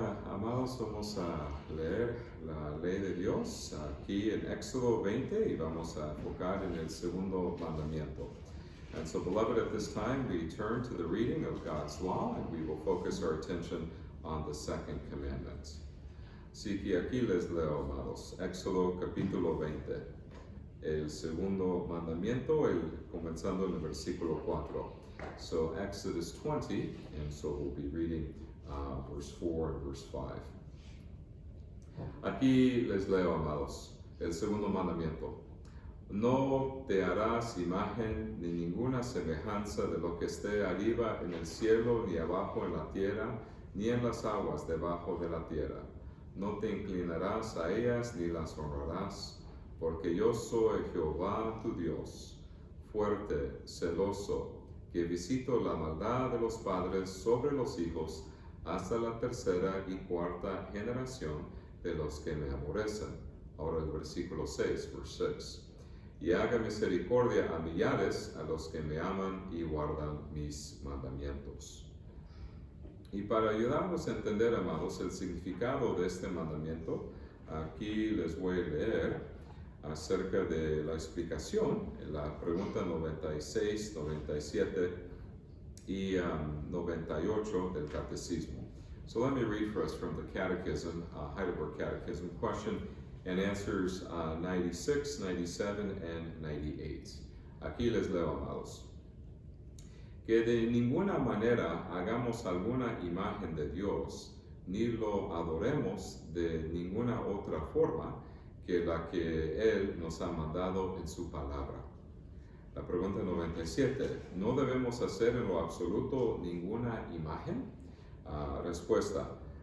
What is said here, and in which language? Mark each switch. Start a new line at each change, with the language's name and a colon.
Spanish: amados, vamos a leer la ley de Dios aquí en Éxodo 20 y vamos a enfocar en el segundo mandamiento.
English: And so, beloved, at this time we turn to the reading of God's law and we will focus our attention on the second commandment.
Spanish: Así que aquí les leo, amados, Éxodo capítulo 20, el segundo mandamiento, comenzando en el versículo 4.
English: So Exodus 20, and so we'll be reading verse 4 and verse 5.
Spanish: Aquí les leo, amados, el segundo mandamiento. No te harás imagen ni ninguna semejanza de lo que esté arriba en el cielo, ni abajo en la tierra, ni en las aguas debajo de la tierra. No te inclinarás a ellas ni las honrarás, porque yo soy Jehová tu Dios, fuerte, celoso, que visito la maldad de los padres sobre los hijos hasta la tercera y cuarta generación de los que me aborrecen. Ahora el versículo 6,
English: verse 6.
Spanish: Y haga misericordia a millares a los que me aman y guardan mis mandamientos. Y para ayudarnos a entender, amados, el significado de este mandamiento, aquí les voy a leer acerca de la explicación, la pregunta 96, 97 y 98 del Catecismo.
English: So let me read for us from the Catechism, Heidelberg Catechism, question and answers 96, 97, and 98.
Spanish: Aquí les leo, amados. Que de ninguna manera hagamos alguna imagen de Dios, ni lo adoremos de ninguna otra forma que la que Él nos ha mandado en su palabra. La pregunta 97. ¿No debemos hacer en lo absoluto ninguna imagen? Respuesta.